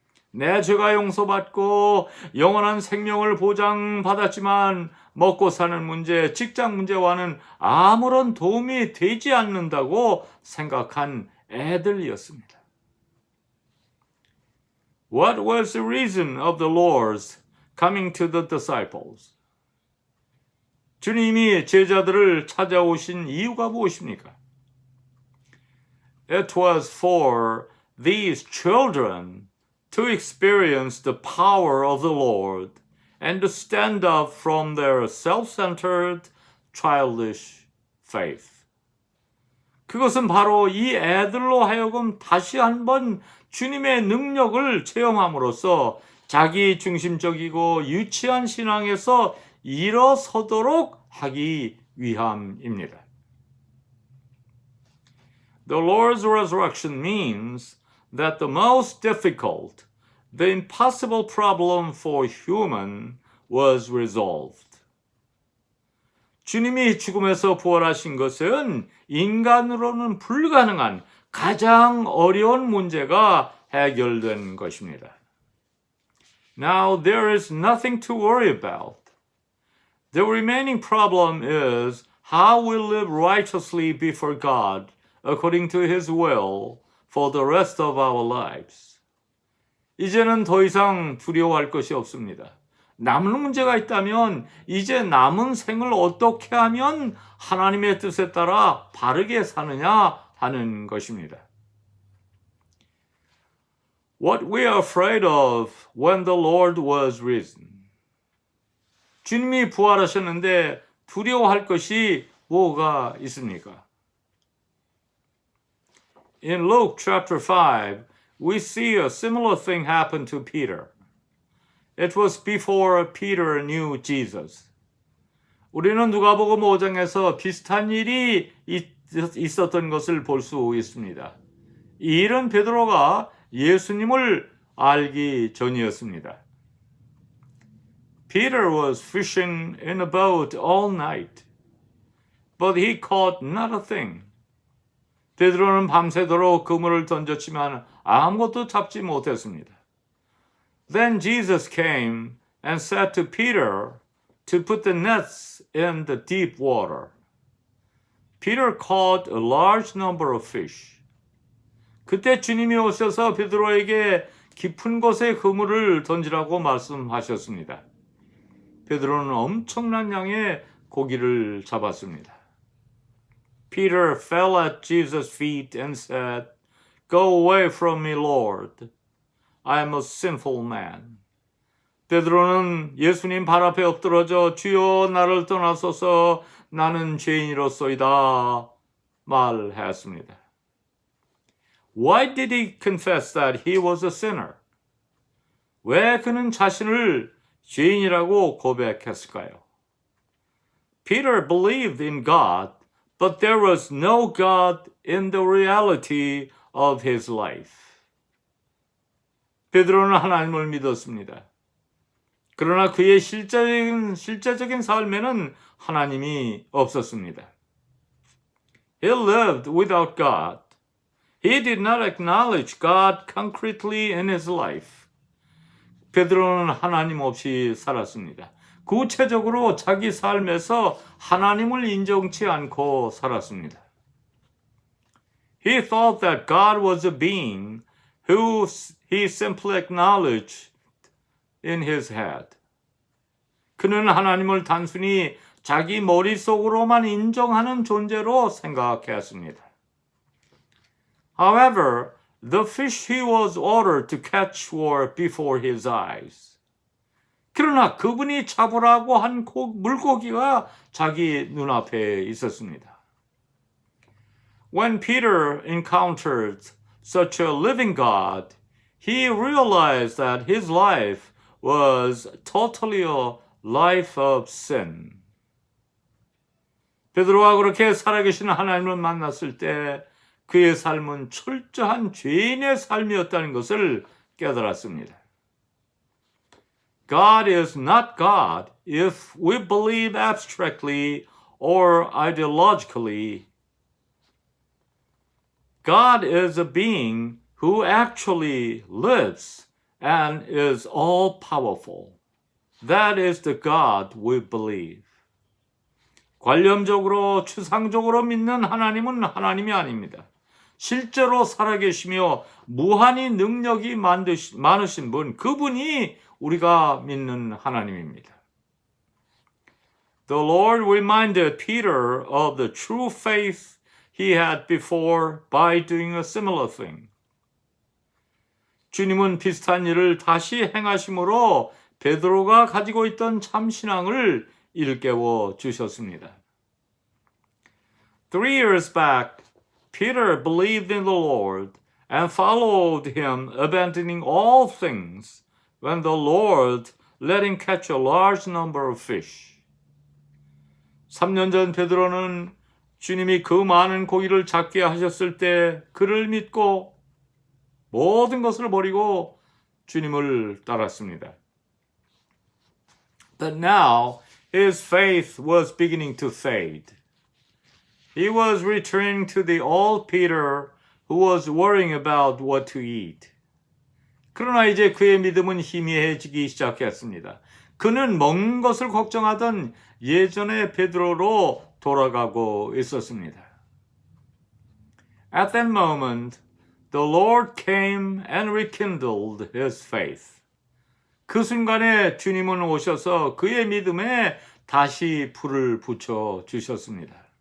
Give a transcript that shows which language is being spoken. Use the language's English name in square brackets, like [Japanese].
[Korean] 내 죄가 용서받고 영원한 생명을 보장받았지만 먹고 사는 문제, 직장 문제와는 아무런 도움이 되지 않는다고 생각한 애들이었습니다. [English] What was the reason of the Lord's coming to the disciples? [Korean] 주님이 제자들을 찾아오신 이유가 무엇입니까? [English] It was for these children to experience the power of the Lord and to stand up from their self-centered, childish faith. [Korean] 그것은 바로 이 애들로 하여금 다시 한번 주님의 능력을 체험함으로써 자기 중심적이고 유치한 신앙에서 일어서도록 하기 위함입니다. [English] The Lord's resurrection means that the most difficult, the impossible problem for human was resolved. [Korean] 주님이 죽음에서 부활하신 것은 인간으로는 불가능한 가장 어려운 문제가 해결된 것입니다. [English] Now there is nothing to worry about. The remaining problem is how we live righteously before God according to His will for the rest of our lives. [Korean] 이제는 더 이상 두려워할 것이 없습니다. 남는 문제가 있다면 이제 남은 생을 어떻게 하면 하나님의 뜻에 따라 바르게 사느냐 하는 것입니다. [English] What we are afraid of when the Lord was risen. [Korean] 주님이 부활하셨는데 두려워할 것이 뭐가 있습니까? [English] In Luke chapter 5, we see a similar thing happen to Peter. It was before Peter knew Jesus. [Korean] 우리는 누가복음 5장에서 비슷한 일이 있었던 것을 볼 수 있습니다. 이 일은 베드로가 예수님을 알기 전이었습니다. [English] Peter was fishing in a boat all night, but he caught not a thing. [Korean] 베드로는 밤새도록 그물을 던졌지만 아무것도 잡지 못했습니다. [English] Then Jesus came and said to Peter to put the nets in the deep water. Peter caught a large number of fish. [Korean] 그때 주님이 오셔서 베드로에게 깊은 곳에 그물을 던지라고 말씀하셨습니다. 베드로는 엄청난 양의 고기를 잡았습니다. [English] Peter fell at Jesus' feet and said, Go away from me, Lord. I am a sinful man. [Korean] 베드로는 예수님 발 앞에 엎드러져 주여 나를 떠나소서 나는 죄인이로소이다 말했습니다. [English] Why did he confess that he was a sinner? [Korean] 왜 그는 자신을 죄인이라고 고백했을까요? [English] Peter believed in God, but there was no God in the reality of his life. [Korean] 베드로는 하나님을 믿었습니다. 그러나 그의 실제적인 삶에는 하나님이 없었습니다. [English] He lived without God. He did not acknowledge God concretely in his life. [Korean] 베드로는 하나님 없이 살았습니다. 구체적으로 자기 삶에서 하나님을 인정치 않고 살았습니다. [English] He thought that God was a being who he simply acknowledged in his head. [Korean] 그는 하나님을 단순히 자기 머릿속으로만 인정하는 존재로 생각했습니다. [English] However, the fish he was ordered to catch were before his eyes. [Korean] 그러나 그분이 잡으라고 한 물고기가 자기 눈앞에 있었습니다. [English] When Peter encountered such a living God, he realized that his life was totally a life of sin. [Korean] 베드로가 그렇게 살아계신 하나님을 만났을 때 그의 삶은 철저한 죄인의 삶이었다는 것을 깨달았습니다. [English] God is not God if we believe abstractly or ideologically. God is a being who actually lives and is all-powerful. That is the God we believe. [Korean] 관념적으로 추상적으로 믿는 하나님은 하나님이 아닙니다. 실제로 살아계시며 무한히 능력이 많으신 분, 그분이 우리가 믿는 하나님입니다. [English] The Lord reminded Peter of the true faith he had before by doing a similar thing. [Korean] 주님은 비슷한 일을 다시 행하심으로 베드로가 가지고 있던 참신앙을 일깨워 주셨습니다. [English] 3 years back, Peter believed in the Lord and followed him, abandoning all things, when the Lord let him catch a large number of fish. [Korean] 3년 전 베드로는 주님이 그 많은 고기를 잡게 하셨을 때 그를 믿고 모든 것을 버리고 주님을 따랐습니다. [English] But now his faith was beginning to fade. He was returning to the old Peter who was worrying about what to eat. [Korean] 그러나 이제 그의 믿음은 희미해지기 시작했습니다. 그는 먹는 것을 걱정하던 예전의 베드로로 돌아가고 있었습니다. [English] At that moment, the Lord came and rekindled his faith. [Korean] 그 순간에 주님은 오셔서 그의 믿음에 다시 불을 붙여 주셨습니다.